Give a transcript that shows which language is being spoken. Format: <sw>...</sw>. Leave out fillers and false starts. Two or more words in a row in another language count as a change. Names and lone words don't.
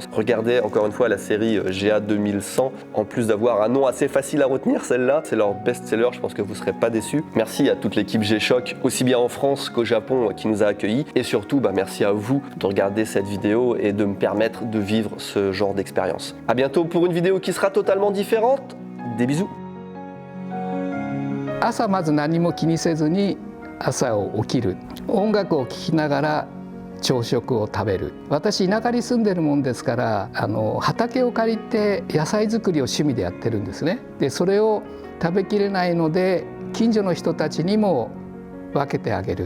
<fr>Regardez encore une fois la série GA 2100. En plus d'avoir un nom assez facile à retenir, celle-là, c'est leur best-seller. Je pense que vous ne serez pas déçus. Merci à toute l'équipe G-Shock, aussi bien en France qu'au Japon, qui nous a accueillis. Et surtout, merci à vous de regarder cette vidéo et de me permettre de vivre ce genre d'expérience. À bientôt pour une vidéo qui sera totalement différente. Des bisous.</fr> <ja>朝まず何も気にせずに朝を起きる、音楽を聴きながら朝食を食べる。私田舎に住んでるもんですから畑を借りて野菜作りを趣味でやってるんですね。でそれを食べきれないので近所の人たちにも分けてあげる。</ja>